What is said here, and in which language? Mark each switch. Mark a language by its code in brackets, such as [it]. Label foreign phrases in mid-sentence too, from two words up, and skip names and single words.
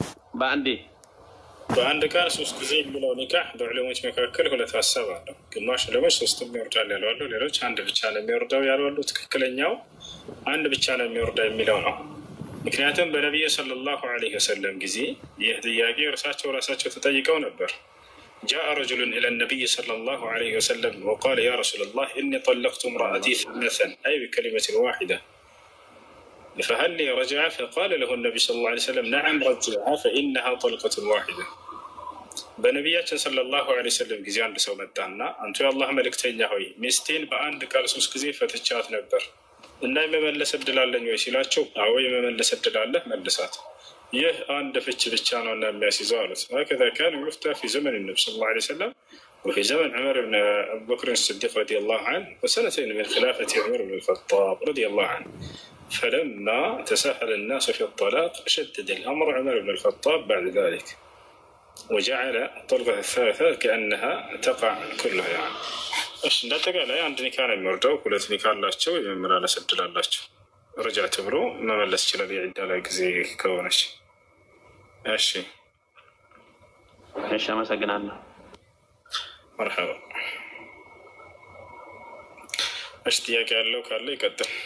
[am] በአንድ ቃል 3 ጊዜ የሚለው ኒካህ በዑለሞች መካከል ሁለት ሀሳብ አለው። ግማሽ ዑለሞች 3 ይወርዳል ያሉ አሉ፣ ሌሎች አንድ ብቻ ነው የሚወርደው ያሉ አሉ። ትክክለኛው አንድ ብቻ ነው የሚወርደው የሚለው ነው። ምክንያቱም በነቢዩ [ar] صلى الله عليه وسلم [am] ጊዜ ይህ ጥያቄ ራሳቸው ተጠይቀው ነበር። [ar] جاء رجل إلى النبي صلى الله عليه وسلم وقال يا رسول الله إني طلقت امرأتي ثلاثا أي بكلمة واحدة فهل لي رجعة؟ فقال له النبي صلى الله عليه وسلم نعم رجعها فإنها طلقة واحدة. [am] በነቢያችን [ar] صلى الله عليه وسلم [am] ጊዜ አንድ ሰው መጣና አንተ የአላህ መልእክተኛ ሆይ ሚስቴን በአንድ ቃል 3 ጊዜ ፈትቻት ነበር እና የመመለስ እድል አለኝ ወይ ሲላቸው አዎ የመመለስ እድል አለህ መልሳት፣ ይህ አንድ ፍች ብቻ ነው እና የሚያስይዘው አሉት። [ar] هكذا كان يفتى في زمن النبي صلى الله عليه وسلم وفي زمن عمر بن أبي بكر الصديق رضي الله عنه وسنتين من خلافة عمر بن الخطاب رضي الله عنه. فلما تساهل الناس في الطلاق شدد الأمر عمر بن الخطاب بعد ذلك وجعل الطلقة الثالثة كأنها تقع كلها يعني. [am] እሺ እንደተጋላይ አንድ ኒካህ ነው የሚወርደው። ሁለት ኒካህ አላቸው፣ የመመላለስ እድል አላቸው። ረጃት ብሎ መመለስ ይችላል የዒዳ ላይ ጊዜ ከሆነች። እሺ አመሰግናለሁ። መርሐባ። እሺ ጥያቄ ያለው ካለ ይቀጥል።